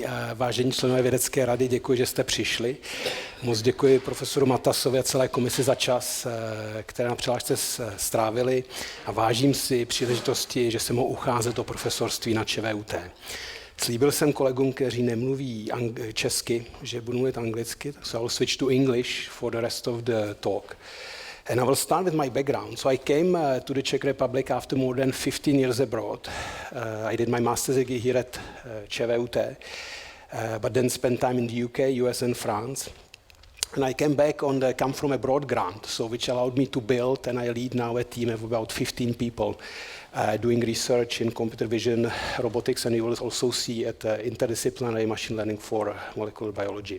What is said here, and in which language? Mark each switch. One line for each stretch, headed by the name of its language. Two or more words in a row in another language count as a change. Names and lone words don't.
Czech: Vážení členové vědecké rady, děkuji, že jste přišli. Moc děkuji profesoru Matasovi a celé komisi za čas, které na přihlášce strávili, a vážím si příležitosti, že se mohu ucházet o profesorství na ČVUT. Slíbil jsem kolegům, kteří nemluví česky, že budu mluvit anglicky,
English: so I'll switch to English for the rest of the talk. And I will start with my background. So I came to the Czech Republic after more than 15 years abroad. I did my master's degree here at ČVUT, but then spent time in the UK, US and France. And I came back on the Come From Abroad grant, so which allowed me to build, and I lead now a team of about 15 people doing research in computer vision, robotics, and you will also see at interdisciplinary machine learning for molecular biology.